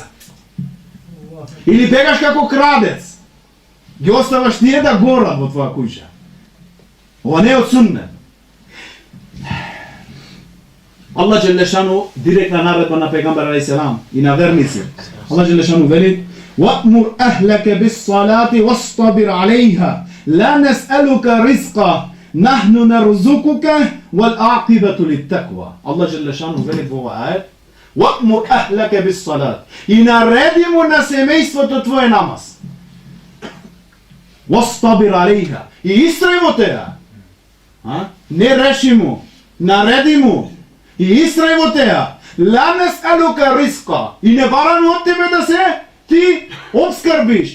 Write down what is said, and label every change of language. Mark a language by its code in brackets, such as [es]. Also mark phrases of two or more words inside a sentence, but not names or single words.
[mk] Или бегаш како крадец, ги оставаш тие да горат во твоја куќа. Ова не е од суннет. Аллах Желешану директна наредба на пегамбер алейхиселам и на верници. Аллах Желешану вели: [ar] "وأمر أهلك بالصلاة واصطبر عليها لا نسألك رزقا نحن نرزقك والعاقبة للتقوى." [mk] Аллах Желешану вели во овој ајет: [ar] "وأمر أهلك بالصلاة." [mk] И нареди му на семејството твое намаз. [ar] واصطبر عليها. [mk] И истрај во теа. Не реши му, нареди му. И истрај во теа. [ar] لا نسألك رزقا. [mk] И не бараме од тебе да се ти обскрбиш.